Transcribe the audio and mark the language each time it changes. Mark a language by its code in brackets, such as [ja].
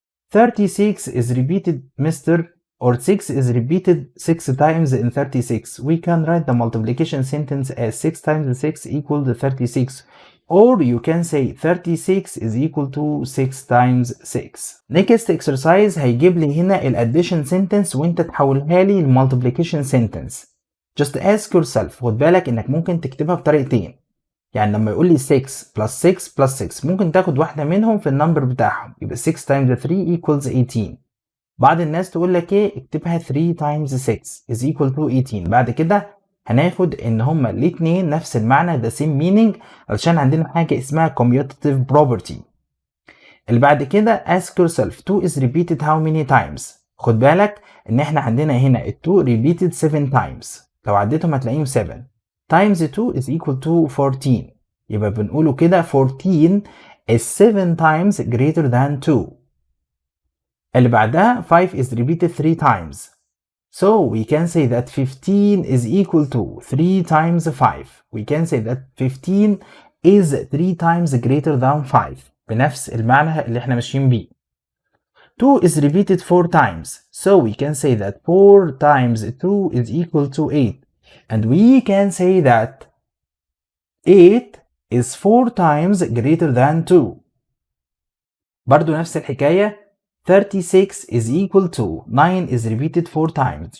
[en] 36 is repeated, or 6 is repeated 6 times in 36. We can write the multiplication sentence as 6 times 6 equal to 36. Or you can say 36 is equal to 6 times 6. Next exercise [ar] هيجيب لي هنا الاديشن sentence وانت تحولها لي المultiplication sentence. [en] Just ask yourself، [ar] خد بالك انك ممكن تكتبها بطريقتين. يعني لما يقول لي [en] 6 plus 6 plus 6 [ar] ممكن تاخد واحدة منهم في النمبر بتاعهم، يبقى [en] 6 times 3 equals 18. [ar] بعض الناس تقول لك ايه، اكتبها [en] 3 times 6 is equal to 18. [ar] بعد كده هناخد ان هما الاتنين نفس المعنى، [en] the same meaning، [ar] علشان عندنا حاجة اسمها commutative property. اللي بعد كده [en] ask yourself 2 is repeated how many times. [ar] خد بالك ان احنا عندنا هنا ال [en] 2 repeated 7 times، [ar] لو عديتهم هتلاقيهم [en] 7 times 2 is equal to 14. [ar] يبقى بنقوله كده [en] 14 is 7 times greater than 2. [ar] اللي بعدها [en] 5 is repeated 3 times. So we can say that 15 is equal to 3 times 5. We can say that 15 is 3 times greater than 5. [ar] بنفس المعنى اللي احنا ماشيين بيه. [en] 2 is repeated 4 times. So we can say that 4 times 2 is equal to 8. And we can say that 8 is 4 times greater than 2. [ar] برضو نفس الحكاية. [en] 36 is equal to 9 is repeated 4 times.